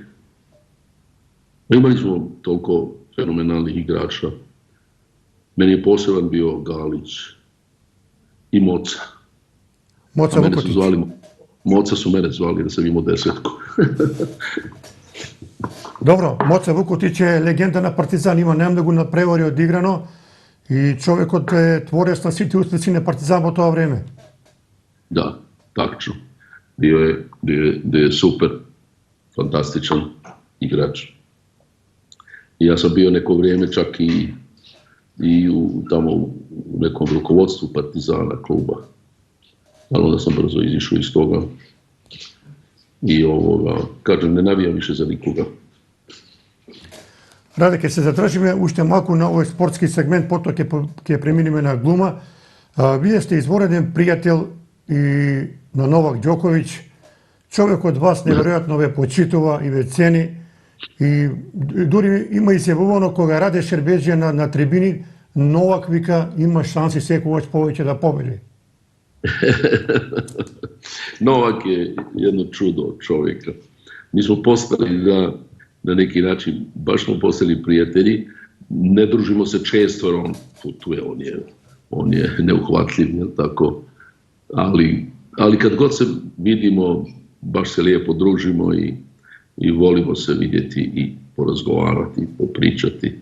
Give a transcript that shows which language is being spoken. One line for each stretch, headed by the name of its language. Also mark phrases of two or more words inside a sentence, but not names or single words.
Croatian: Imali smo toliko fenomenalnih igrača. Meni je poseban bio Galić i Moca. Moca Vukotić. Moca su mene zvali da sam imao 10. Dobro,
Macedonian: Моца Вукотиќ е легенда на Партизан, има најмногу надпревари одиграно и човекот е творец на сите успеси на Партизан во тоа време.
Croatian: Da, tačno. Bio je super, fantastičan igrač. I ja sam bio neko vrijeme čak i tamo u nekom rukovodstvu Partizana kluba. Ali onda sam brzo izišao iz toga. I kažem, ne navijam više za nikoga.
Macedonian: Раде, ќе се задржиме уште малку на овој спортски сегмент, потоа ќе преминеме на глума. Вие сте извореден пријател и на Новак Ѓоковиќ. Човекот вас неверојатно ве почитува и ве цени. И дури има и себувано кога Раде Шербеджија на трибини, Новак вика има шанси секогаш повеќе да победи.
Croatian: Novak je jedno čudo od čovjeka. Mi smo postali na neki način, baš smo postali prijatelji, ne družimo se često jer on putuje, on je neuhvatljiv, jel tako, ali kad god se vidimo, baš se lijepo družimo i volimo se vidjeti i porazgovarati, popričati.